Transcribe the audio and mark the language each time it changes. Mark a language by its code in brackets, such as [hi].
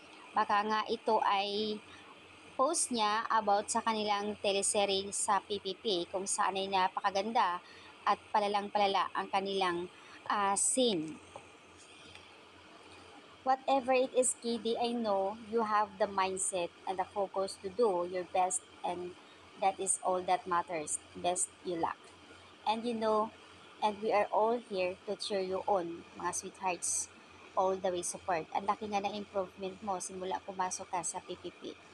[tl] Baka nga ito ay post niya about sa kanilang teleserye sa PPP kung saan ay napakaganda at palalang-palala ang kanilang scene. [en] Whatever it is, Kidi, I know you have the mindset and the focus to do your best, and that is all that matters. Best you luck. And and we are all here to cheer you on, mga sweethearts. All the way support. [tl] Ang laki nga ng improvement mo simula pumasok ka sa PPP.